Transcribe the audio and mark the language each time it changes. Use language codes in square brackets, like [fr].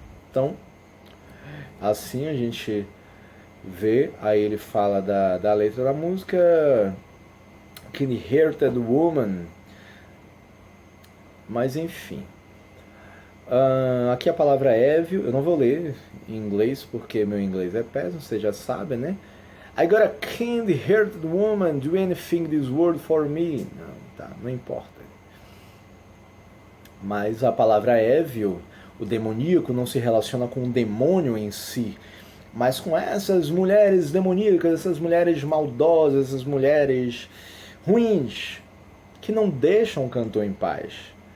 [pt] Então, assim a gente vê, aí ele fala da letra da música Kind-Hearted Woman, mas enfim. Aqui a palavra evil, eu não vou ler em inglês porque meu inglês é péssimo, vocês já sabem, né? [en] I got a kind-hearted woman, do anything this world for me. [pt] Não, tá, não importa. Mas a palavra evil, o demoníaco, não se relaciona com o demônio em si, mas com essas mulheres demoníacas, essas mulheres maldosas, essas mulheres ruins, que não deixam o cantor em paz.